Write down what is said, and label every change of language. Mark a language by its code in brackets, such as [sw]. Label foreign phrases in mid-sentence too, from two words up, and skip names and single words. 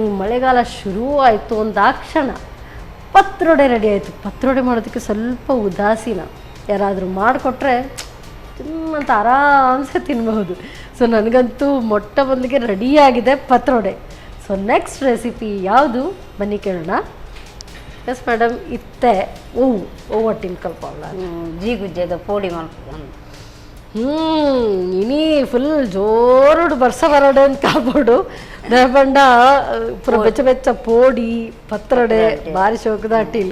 [kn] ಮಳೆಗಾಲ ಶುರು ಆಯಿತು ಅಂದಾಕ್ಷಣ ಪತ್ರೊಡೆ ರೆಡಿ ಆಯಿತು. ಪತ್ರೊಡೆ ಮಾಡೋದಕ್ಕೆ ಸ್ವಲ್ಪ ಉದಾಸೀನ, ಯಾರಾದರೂ ಮಾಡಿಕೊಟ್ರೆ ತಿನ್ನಂತ ಆರಾಮ್ಸೆ ತಿನ್ಬಹುದು. ಸೊ ನನಗಂತೂ ಮೊಟ್ಟ ಮೊದಲಿಗೆ ರೆಡಿಯಾಗಿದೆ ಪತ್ರೊಡೆ. ಸೊ [en] next recipe [kn] ಯಾವುದು ಬನ್ನಿ ಕೇಳೋಣ. [en] yes madam, [tcy] ಇತ್ತೆ ಒಟ್ಟಿನ ಕಲ್ಪಲ್ಲ ಜೀಗುಜ್ಜೆದ ಪೋಡಿ ಮಾಡ್ಕೊಂಡು ಇನಿ ಫುಲ್ ಜೋರುಡು ಬರ್ಸ ಬರೋಡೆ ಅಂತ ಕಾಪಾಡು ದೇಪಂಡ ಪೂರ ಬೆಚ್ಚ ಬೆಚ್ಚ ಪೋಡಿ ಪತ್ರಡೆ ಬಾರಿ ಶೋಕದ ಅಟ್ಟಿಲ್